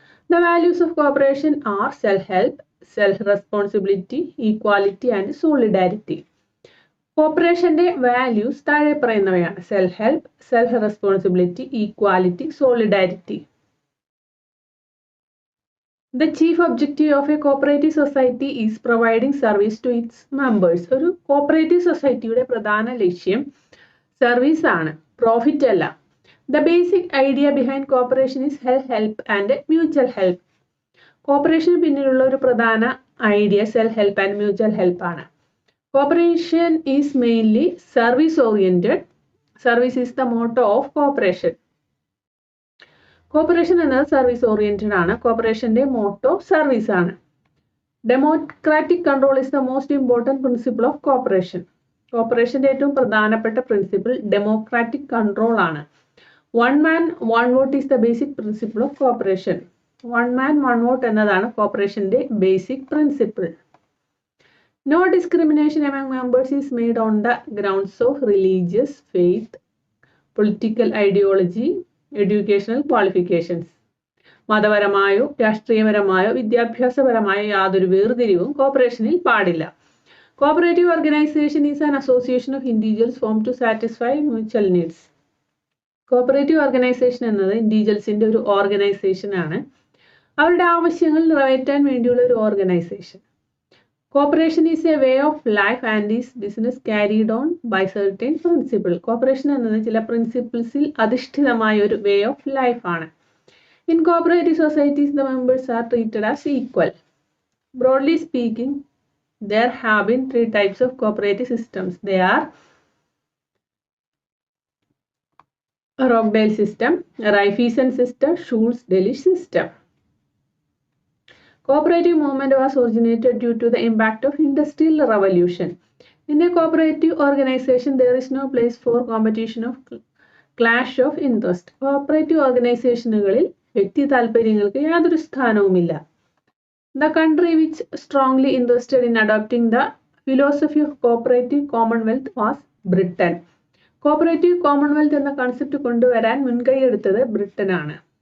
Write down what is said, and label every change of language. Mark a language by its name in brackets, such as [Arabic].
[English] The values of cooperation are self help, self responsibility, equality and solidarity. [Malayalam] കോപ്പറേഷന്റെ values താഴെ പറയുന്നവയാണ്: self help, self responsibility, equality, solidarity. [English] The chief objective of a cooperative society is providing service to its members. [Malayalam] ഒരു cooperative സൊസൈറ്റിയുടെ പ്രധാന ലക്ഷ്യം service ആണ്, profit അല്ല. [English] The basic idea behind cooperation is help and mutual help. [Malayalam] Cooperation പിന്നിലുള്ള ഒരു പ്രധാന idea self help and mutual help ആണ്. [English] Cooperation is mainly service oriented. Service is the motto of cooperation. [Malayalam] Cooperation എന്നത് service oriented ആണ്. കോപ്പറേഷന്റെ motto service ആണ്. [English] Democratic control is the most important principle of cooperation. [Malayalam] കോപ്പറേഷന്റെ ഏറ്റവും പ്രധാനപ്പെട്ട principle democratic control ആണ്. One man one what is the basic principle of cooperation. One man one vote എന്നതാണ് കോപ്പറേഷന്റെ basic principle. [English] No discrimination among members is made on the grounds of religious faith, political ideology, educational qualifications. [Malayalam] മതപരമായോ രാഷ്ട്രീയപരമായോ വിദ്യാഭ്യാസപരമായോ യാതൊരു വേർതിരിവും കോപ്പറേഷനിൽ പാടില്ല. [English] Cooperative organisation is an association of individuals form to satisfy mutual needs. [Malayalam] Cooperative organisation എന്നത് ഇൻഡിവിജ്വൽസിന്റെ ഒരു organisation ആണ്. അവരുടെ ആവശ്യങ്ങൾ നിറവേറ്റാൻ വേണ്ടിയുള്ള ഒരു organisation. [English] Cooperation is a way of life and is business carried on by certain principles. [Malayalam] Cooperation എന്നത് ചില പ്രിൻസിപ്പിൾസിൽ അധിഷ്ഠിതമായ ഒരു [English] way of life [Malayalam] ആണ്. [English] In cooperative societies, the members are treated as equal. Broadly speaking, there have been three types of cooperative systems. They are Rockdale system, Raifeisen system, Schultz-Delitzsch system. Cooperative movement was originated due to the impact of Industrial Revolution. In a cooperative organization, there is no place for competition of clash of interest. [Malayalam] Cooperative organizationകളിൽ വ്യക്തി താൽപര്യങ്ങൾക്ക് യാതൊരു സ്ഥാനവുമില്ല. [English] The country which strongly interested in adopting the philosophy of cooperative commonwealth was Britain. [Malayalam] Cooperative commonwealth എന്ന concept കൊണ്ടുവരാൻ മുൻകൈയെടുത്തത് Britain ആണ്.